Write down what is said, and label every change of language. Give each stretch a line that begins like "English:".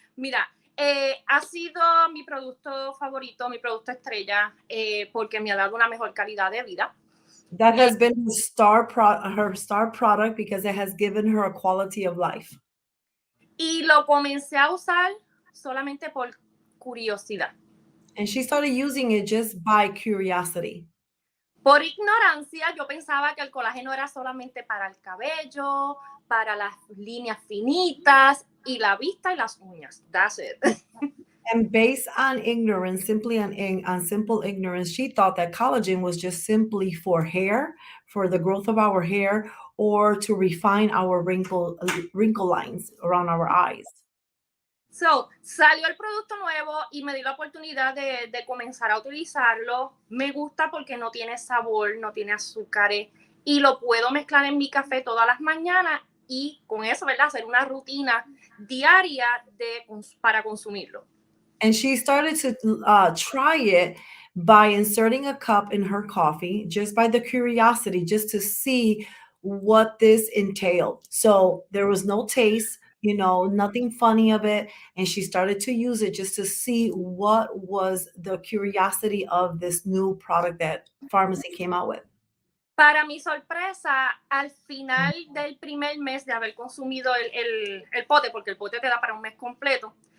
Spanish: Mira, ha sido mi producto favorito, mi producto estrella, porque me ha dado una mejor calidad de vida.
English: That has been her star product because it has given her a quality of life.
Spanish: Y lo comencé a usar solamente por curiosidad.
English: And she started using it just by curiosity.
Spanish: Por ignorancia, yo pensaba que el colágeno era solamente para el cabello, para las líneas finitas y la vista y las uñas.
English: That's it. And based on ignorance, simply on simple ignorance, she thought that collagen was just simply for hair, for the growth of our hair, or to refine our wrinkle lines around our eyes.
Spanish: So, salió el producto nuevo y me di la oportunidad de comenzar a utilizarlo. Me gusta porque no tiene sabor, no tiene azúcares y lo puedo mezclar en mi café todas las mañanas y con eso, ¿verdad? Hacer una rutina diaria para consumirlo.
English: And she started to try it by inserting a cup in her coffee, just by the curiosity, just to see what this entailed. So there was no taste, you know, nothing funny of it. And she started to use it just to see what was the curiosity of this new product that pharmacy came out with.
Spanish: Para mi sorpresa, al final del primer mes de haber consumido el pote, porque el pote te da para un mes completo,